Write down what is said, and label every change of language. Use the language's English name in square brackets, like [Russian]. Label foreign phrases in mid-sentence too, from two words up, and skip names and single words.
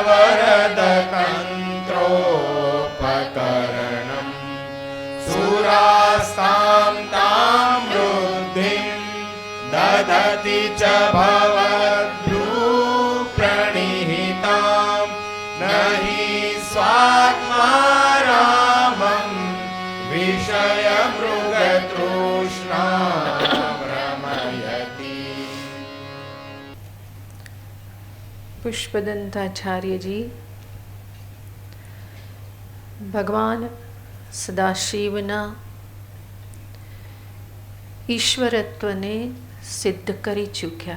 [Sanskrit] वरदतन्त्रोपकरणं सुरास्तां तां वृद्धिं ददति च भवद्भ्रूप्रणिहितां न हि स्वात्मारामं विषयमृगतृष्णा भ्रमयति। [Gujarati] પુષ્પદંતાચાર્ય જી ભગવાન સદાશિવના ઈશ્વરત્વને સિદ્ધ કરી ચૂક્યા.